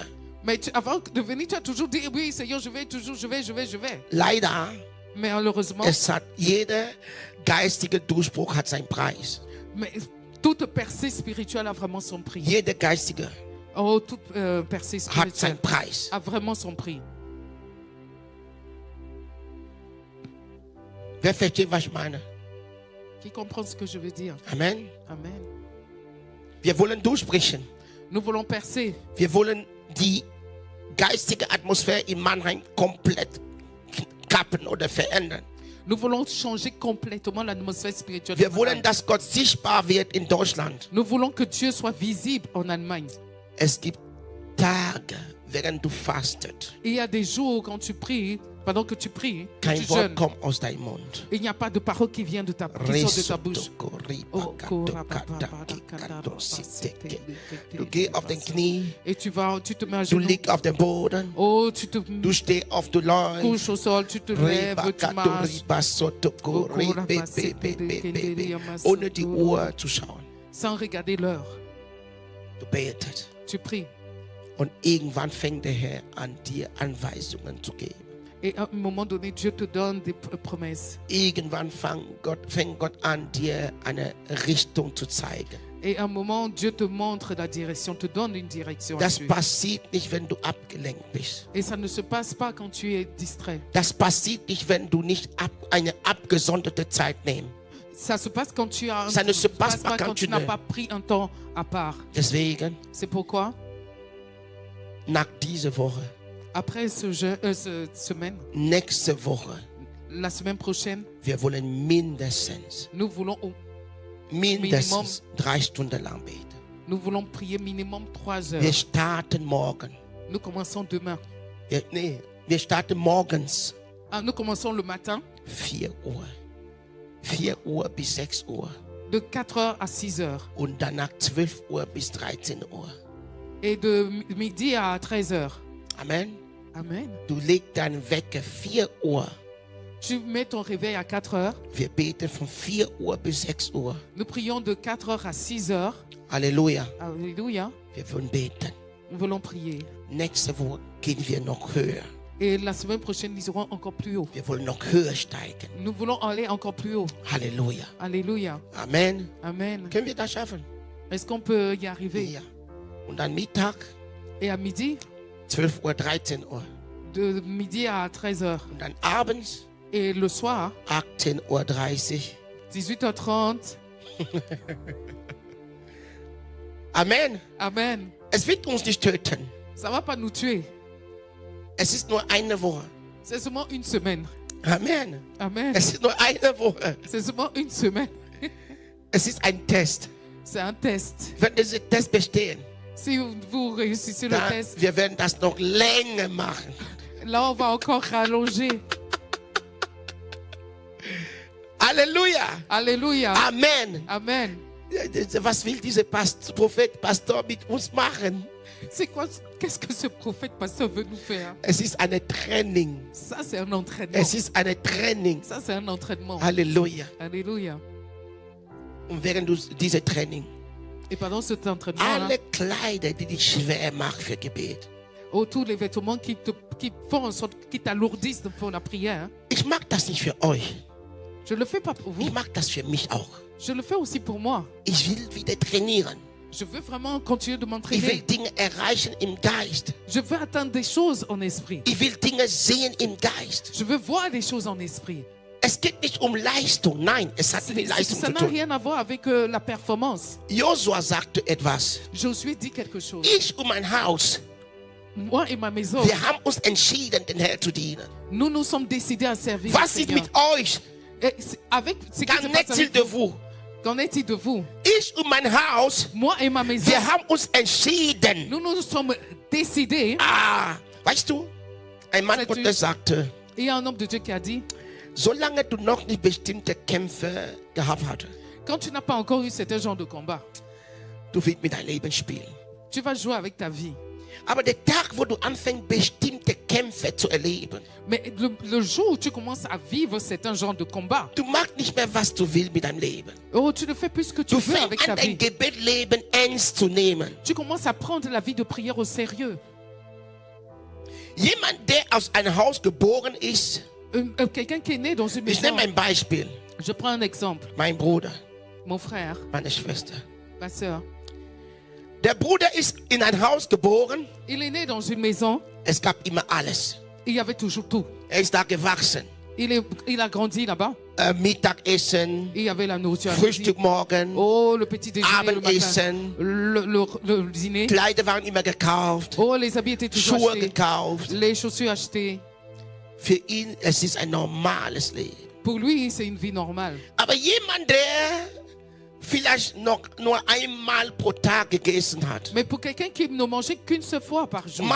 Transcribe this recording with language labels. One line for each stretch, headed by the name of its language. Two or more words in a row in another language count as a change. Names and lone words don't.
French: Mais avant de venir, tu as toujours dit, oui Seigneur, je vais.
German: Leider,
French: Mais malheureusement,
German: jeder geistige Durchbruch hat seinen Preis.
French: mais toute percée spirituelle a vraiment son prix.
German: Jeder geistige
French: Oh, toute percée
German: hat seinen
French: spirituelle
German: Preis.
French: a vraiment son prix.
German: Wer versteht, was ich meine?
French: Qui comprend ce que je veux dire?
German: Amen.
French: Amen.
German: Wir wollen durchbrechen.
French: Nous voulons percer.
German: Wir wollen die geistige Atmosphäre in Mannheim komplett kappen oder verändern.
French: Nous voulons changer complètement l'atmosphère spirituelle.
German: Wir wollen, dass Gott sichtbar wird in Deutschland.
French: Nous voulons que Dieu soit visible en Allemagne.
German: Es gibt Tage, während du fastet,
French: Il y a des jours quand tu pries, pendant que tu pries, que
German: kein
French: tu
German: Wort
French: jeûnes,
German: kommt aus deinem Mund.
French: il n'y a pas de parole qui vient de ta, qui sort de ta bouche.
German: Du gehst auf den Knie,
French: Et tu te mets à
German: du
French: genoux.
German: liegst auf dem Boden,
French: Oh, tu te
German: du stehst auf, du läufst.
French: couches au sol, tu te lèves, tu marches.
German: Ohne die Uhr zu schauen.
French: Sans regarder l'heure.
German: Du betest.
French: Tu pries.
German: Und irgendwann fängt der Herr an, dir Anweisungen zu geben.
French: Et à un moment donné, Dieu te donne des promesses.
German: Irgendwann fängt Gott an, dir eine Richtung zu zeigen.
French: Et à un moment, Dieu te montre la direction, te donne une direction.
German: Das passiert nicht, wenn du abgelenkt bist.
French: Et ça ne se passe pas quand tu es distrait.
German: Das passiert nicht, wenn du nicht eine abgesonderte Zeit nimmst.
French: Ça se passe quand tu as Ça ne se passe passe pas pas quand quand tu tu n'as ne- pas pris un temps à part.
German: Deswegen,
French: C'est pourquoi,
German: nach dieser Woche,
French: après cette semaine,
German: nächste Woche,
French: la semaine prochaine,
German: wir wollen mindestens
French: nous voulons,
German: 3 Stunden lang beten.
French: nous voulons prier minimum 3
German: Wir
French: heures.
German: starten morgen.
French: Nous commençons demain.
German: Wir starten morgens
French: Ah, nous commençons le matin
German: 4 Uhr. 4 Uhr bis 6 Uhr.
French: de 4 heures à 6 heures.
German: Und danach 12 Uhr bis 13 Uhr.
French: Et de midi à 13 heures.
German: Amen.
French: Amen.
German: Du legst deinen Wecker 4 Uhr.
French: Tu mets ton réveil à 4 heures.
German: Wir beten von 4 Uhr bis 6 Uhr.
French: Nous prions de 4 heures à 6 heures.
German: Halleluja.
French: Alléluia.
German: Wir wollen beten.
French: Nous voulons prier.
German: Nächste Woche gehen wir noch höher.
French: Et la semaine prochaine, nous irons encore plus haut.
German: Wir wollen noch höher steigen.
French: Nous voulons aller encore plus haut.
German: Halleluja.
French: Alléluia.
German: Amen.
French: Amen.
German: Können wir das schaffen?
French: Est-ce qu'on peut y arriver?
German: Ja. Und dann Mittag,
French: Et à midi,
German: 12 Uhr, 13 Uhr.
French: de midi à 13 heures.
German: Und dann abends,
French: Et le soir,
German: 18:30 Uhr.
French: 18h30.
German: Amen.
French: Amen.
German: Es wird uns nicht töten.
French: Ça ne va pas nous tuer.
German: Es ist nur eine Woche.
French: C'est seulement une semaine.
German: Amen.
French: Amen.
German: Es ist nur eine Woche.
French: C'est seulement une semaine.
German: Es ist ein Test.
French: C'est un test.
German: Wenn wir diesen Test bestehen,
French: Si vous réussissez le
German: dann,
French: test,
German: wir werden das noch länger machen.
French: là, on va encore rallonger.
German: Halleluja.
French: Alléluia.
German: Amen.
French: Amen.
German: Was will dieser Prophet, Pastor mit uns machen?
French: C'est quoi, qu'est-ce que ce prophète pasteur veut nous faire?
German: Es ist ein Training.
French: Ça, c'est un entraînement.
German: Es ist ein Training.
French: Ça, c'est un entraînement.
German: Halleluja.
French: Alléluia.
German: Und während du dieses Training,
French: Et pendant cet entraînement-là,
German: alle Kleider, die dich schwer machen für Gebet.
French: tous les vêtements qui font en sorte, qui t'alourdissent pour la prière, hein.
German: Ich mag das nicht für euch.
French: Je le fais pas pour vous.
German: Ich mag das für mich auch.
French: Je le fais aussi pour moi.
German: Ich will wieder trainieren.
French: Je veux vraiment continuer de
German: Ich will
French: m'entraîner.
German: Dinge erreichen im Geist.
French: Je veux atteindre des choses en esprit.
German: Ich will Dinge sehen im Geist.
French: Je veux voir des choses en esprit.
German: Es geht nicht um Leistung. Nein, es hat mit Leistung
French: Ça
German: zu
French: n'a
German: tun.
French: rien à voir avec la performance.
German: Josua sagte etwas.
French: Josué dit quelque chose.
German: Ich und mein Haus,
French: Moi et ma maison,
German: wir haben uns entschieden, den Herrn zu dienen.
French: nous nous sommes décidés à servir le
German: Was ist
French: Seigneur.
German: mit euch?
French: Et avec ce qui Qu'en se passe est-il avec de vous, vous? qu'en est-il de vous?
German: Ich und mein Haus,
French: Moi et ma maison,
German: wir haben uns entschieden.
French: nous nous sommes décidés.
German: Weißt du, ein Mann
French: Sais-tu?
German: Gottes sagte,
French: Il y a un homme de Dieu qui a dit,
German: solange du noch nicht bestimmte Kämpfe gehabt hast,
French: quand tu n'as pas encore eu certain genre de combat,
German: du willst mit deinem Leben spielen.
French: tu vas jouer avec ta vie.
German: Aber der Tag, wo du anfängst, bestimmte Kämpfe zu erleben,
French: Mais le jour où tu commences à vivre certains genres de combat,
German: du machst nicht mehr, was du willst mit deinem Leben.
French: oh, tu ne fais plus ce que tu
German: Du
French: veux avec
German: fängst
French: ta
German: an, dein
French: vie.
German: Gebetleben ernst zu nehmen.
French: Tu commences à prendre la vie de prière au sérieux.
German: Jemand, der aus einem Haus geboren ist,
French: Quelqu'un qui est né dans une
German: ich
French: maison,
German: nehme ein Beispiel,
French: je prends un exemple,
German: mein Bruder,
French: mon frère,
German: meine Schwester.
French: ma soeur,
German: Der Bruder ist in ein Haus geboren,
French: il est né dans une maison,
German: es gab immer alles.
French: il y avait toujours tout.
German: Er ist da gewachsen.
French: Il a grandi là-bas,
German: Mittagessen,
French: il y avait la nourriture à midi.
German: Frühstück morgen,
French: Oh, le petit déjeuner le matin,
German: Abendessen,
French: le dîner.
German: Kleider waren immer gekauft,
French: Oh, les habits étaient toujours
German: Schuhe
French: achetés,
German: gekauft.
French: les chaussures achetées.
German: Für ihn, es ist ein normales Leben.
French: Pour lui, c'est une vie normale.
German: Aber jemand, der vielleicht noch nur einmal pro Tag gegessen hat,
French: Mais pour quelqu'un qui ne mangeait qu'une seule fois par jour,